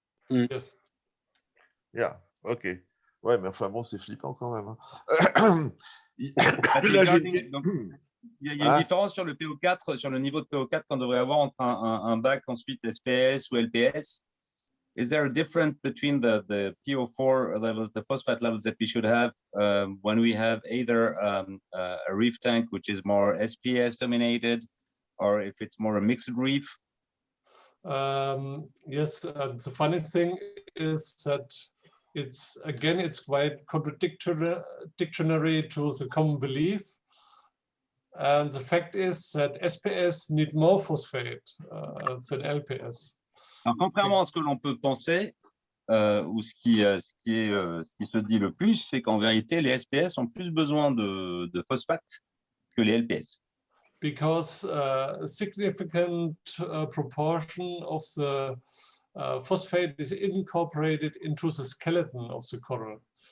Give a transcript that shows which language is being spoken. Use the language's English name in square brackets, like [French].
[English] Yes. Yeah, OK. [French] Ouais, mais enfin bon, c'est flippant quand même. Il y a une différence sur le PO4, sur le niveau de PO4 qu'on devrait avoir entre un bac ensuite SPS ou LPS. [English] Is there a difference between the PO4 levels, the phosphate levels that we should have when we have either a reef tank, which is more SPS dominated, or if it's more a mixed reef? Yes, the funny thing is that it's quite contradictory to the common belief. And the fact is that SPS need more phosphate than LPS. [French] Alors, contrairement à ce que l'on peut penser, ou ce qui se dit le plus, c'est qu'en vérité, les SPS ont plus besoin de phosphate que les LPS. [English] Because a significant proportion of the phosphate is incorporated into the skeleton of the coral.